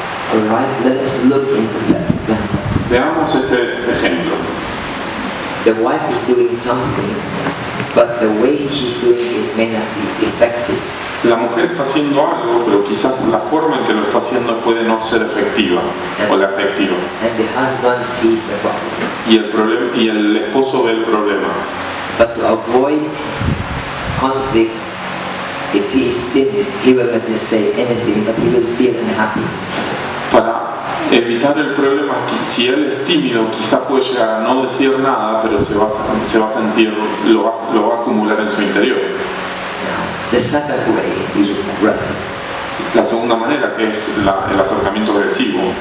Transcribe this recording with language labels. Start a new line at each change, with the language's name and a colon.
English: Alright, let's look into that example.
Spanish: Veamos este ejemplo.
English: The wife is doing something, but the way she's doing it may not be effective.
Spanish: La mujer está haciendo algo, pero quizás la forma en que lo está haciendo puede no ser efectiva o la efectiva.
English: And the husband sees the problem.
Spanish: Y el esposo ve el problema.
English: But to avoid conflict, if he is timid, he will not just say anything, but he will feel unhappy inside.
Spanish: Para evitar el problema, si él es tímido, quizás puede llegar a no decir nada, pero se va a sentir, lo va a acumular en su interior.
English: Now, the second way, which is aggressive.
Spanish: La segunda manera, que es el acercamiento agresivo.